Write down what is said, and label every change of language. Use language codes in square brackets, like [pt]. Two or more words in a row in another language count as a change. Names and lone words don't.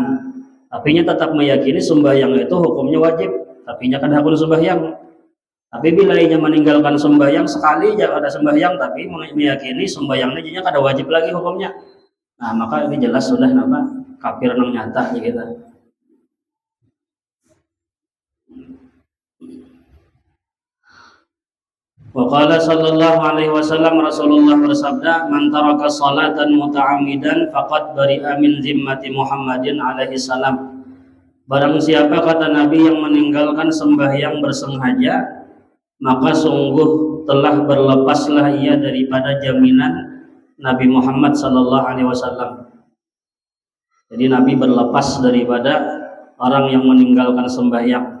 [bjn] Tapi tetap meyakini sembahyang itu hukumnya wajib, tapi kan hakul sembahyang. Tapi bila ia meninggalkan sembahyang sekali jangan ada sembahyang, tapi meyakini sembahyangnya jadinya kada wajib lagi hukumnya. Nah, maka ini jelas sudah nama kafir nang nyata gitu. [ar] وقال صلى الله عليه وسلم, [bjn] Rasulullah bersabda, [ar] من ترك صلاة متعمدا فقد برئ من ذمة محمد عليه السلام. [bjn] Barang siapa kata Nabi yang meninggalkan sembahyang bersengaja, maka sungguh telah berlepaslah ia daripada jaminan Nabi Muhammad [ar] صلى الله عليه وسلم. [bjn] Jadi Nabi berlepas daripada orang yang meninggalkan sembahyang.